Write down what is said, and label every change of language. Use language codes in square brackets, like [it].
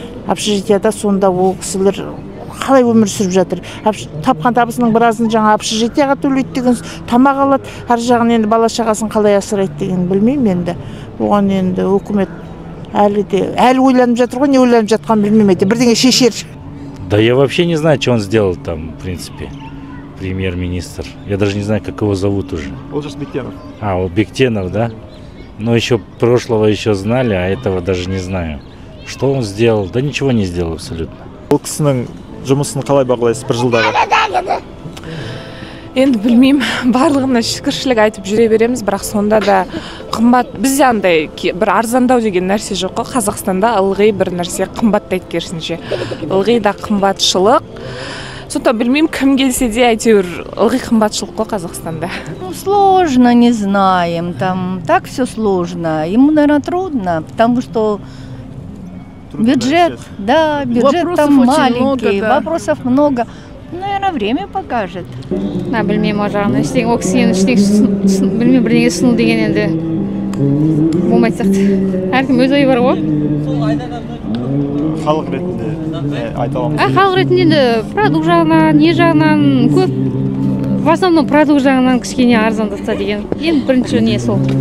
[kk] Общежитияда сонда ол кісілер қалай өмір сүріп жатыр. Тапқан табысының біразын жаңа общежитияға төлейді деген, тамақ алады. Ар жағын енді бала шағасын қалай асырайды деген білмеймін енді. Оған енді үкімет әлі ойланып жатыр ғой, не ойланып жатқан білмеймін. Бірдеңе шешер. [ru] Да я вообще не знаю, что он сделал там, в принципе. Премьер-министр. Я даже не знаю, как его зовут уже. Олжас Бектенов. Бектенов, да? Но еще прошлого еще знали, а этого даже не знаю. Что он сделал? Да ничего не сделал абсолютно. [kk] Ол кісінің жұмысын қалай бағалайсыз 1 жылдағы? Енді білмеймін, барлығына шүкіршілік айтып жүре береміз, бірақ сонда да қымбат, бізде андай бір арзандау деген нәрсе жоқ қой. Қазақстанда ылғи бір нәрсе қымбаттайды керісінше. Ылғи да қымбатшылық. Сонда білмеймін, кім келсе де әйтеуір ылғи қымбатшылық қой Қазақстанда. [ru] Сложно, не знаем, там так все сложно. Ему, наверное, трудно, потому что бюджет, да, бюджет там маленький, вопросов много. Наверное, время покажет. [kk] Білмеймін, о жағын. Ол кісіген білмеймін, бірдеңе ұсыну деген енді болмайды сияқты. Әркім өз ойы бар ғой. Халық ретінде айта аламыз. Халық ретінде продукт жағынан, не жағынан көп. [ru] В основном [kk] продукт жағынан кішкене арзандатса деген. Ең бірінші не сол.